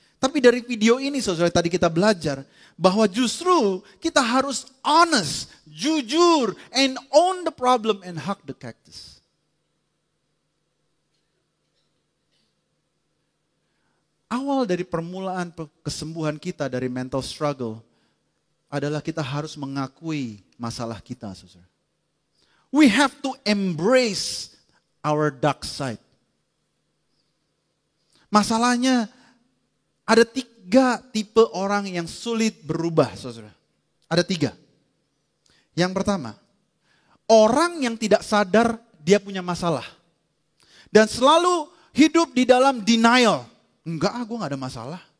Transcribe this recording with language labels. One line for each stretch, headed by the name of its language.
Indonesian: Tapi dari video ini, saudara, tadi kita belajar bahwa justru kita harus honest, jujur,
English: and own the problem and hug the cactus.
Indonesian: Awal dari permulaan kesembuhan kita dari mental struggle adalah kita harus mengakui masalah kita, saudara.
English: We have to embrace our dark side.
Indonesian: Masalahnya ada 3 tipe orang yang sulit berubah, saudara. Ada 3. Yang pertama, orang yang tidak sadar dia punya masalah. Dan selalu hidup di dalam denial. Enggak, gue gak ada masalah.